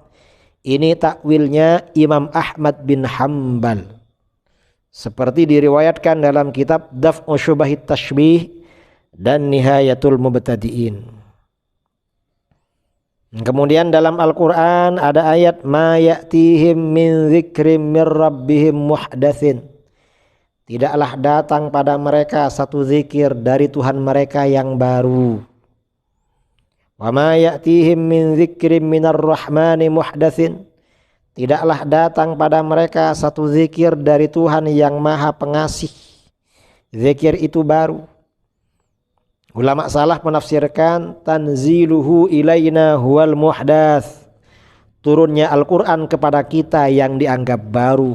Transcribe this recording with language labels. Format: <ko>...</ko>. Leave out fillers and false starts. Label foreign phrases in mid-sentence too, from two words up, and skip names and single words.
<id>Ini takwilnya Imam Ahmad bin Hanbal. Seperti diriwayatkan dalam kitab Daf'u Syubahit Tashbih dan Nihayatul Mubtadi'in. Kemudian dalam Al-Quran ada ayat</id> <ar>ما يأتيهم من ذكر من ربهم محدث.</ar> <id>Tidaklah datang pada mereka satu zikir dari Tuhan mereka yang baru.</id> <ar>وما يأتيهم من ذكر من الرحمن محدث.</ar> <id>Tidaklah datang pada mereka satu zikir dari Tuhan yang Maha Pengasih. Zikir itu baru. Ulama salaf menafsirkan</id> <ar>تنزيله إلينا هو المحدث.</ar> <id>Turunnya Al-Quran kepada kita yang dianggap baru.</id>